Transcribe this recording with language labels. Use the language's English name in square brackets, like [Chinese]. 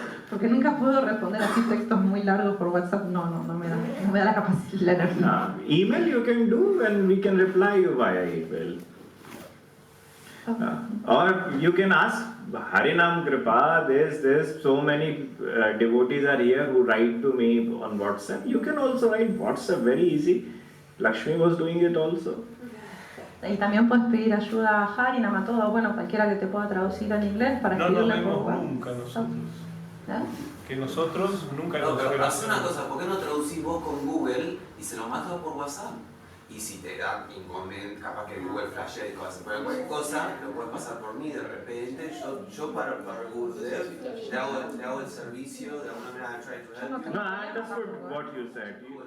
[Spanish] Porque nunca puedo responder así textos muy largos por WhatsApp, no me da la capacidad, la energía. [English] Email you can do and we can reply you via email. Or you can ask Harinam Kripa, there's so many devotees are here who write to me on WhatsApp. You can also write WhatsApp, very easy. Lakshmi was doing it also. [Spanish] Y también puedes pedir ayuda a Harinam, a todo, bueno, cualquiera que te pueda traducir en inglés para escribirle por WhatsApp. No nunca nosotros. Que nosotros nunca nos pero haz una cosa, ¿por qué no traducís vos con Google y se lo mandas por WhatsApp? Y si te da inconveniente, capaz que Google flashea y cosas, pero cualquier cosa, lo puedes pasar por mí de repente. Yo para Google le hago el servicio de alguna manera. [English] No, I understood what you said.